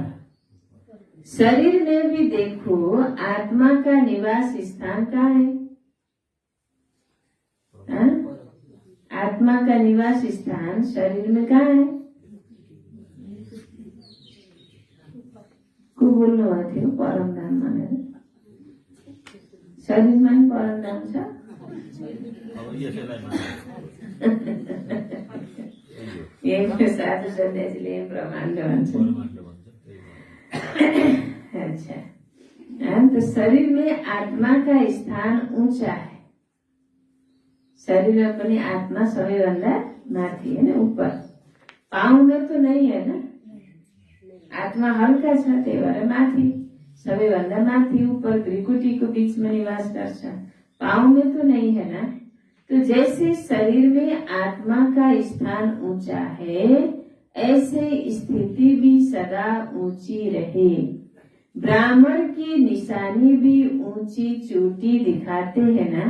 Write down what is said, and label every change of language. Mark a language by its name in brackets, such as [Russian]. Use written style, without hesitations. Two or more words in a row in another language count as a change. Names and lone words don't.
[Hindi] शरीर में भी देखो, आत्मा का निवास स्थान कहाँ है? आत्मा का निवास स्थान शरीर में कहाँ है? [Nepali] को बोल्नु भएको थियो परमधाम भनेर? शरीरमा पनि परमधाम छ। यही साधु सन्यासीले ब्रह्माण्ड भन्छ। [Hindi] अच्छा, तो शरीर में आत्मा का स्थान ऊंचा है। शरीर में [Nepali] पनि आत्मा सबैभन्दा माथि [Hindi] है ना, ऊपर। पाँव में तो नहीं है ना, [Nepali] आत्मा हल्का छ, त्यही भएर माथि, सबैभन्दा माथि ऊपर भ्रिकुटीको बीचमा निवास गर्छ। [Hindi] पाँव में तो नहीं है ना। तो जैसे शरीर में आत्मा का स्थान ऊंचा है, ऐसे स्थिति भी सदा ऊंची रहे। ब्राह्मण की निशानी भी ऊंची चोटी दिखाते हैं ना।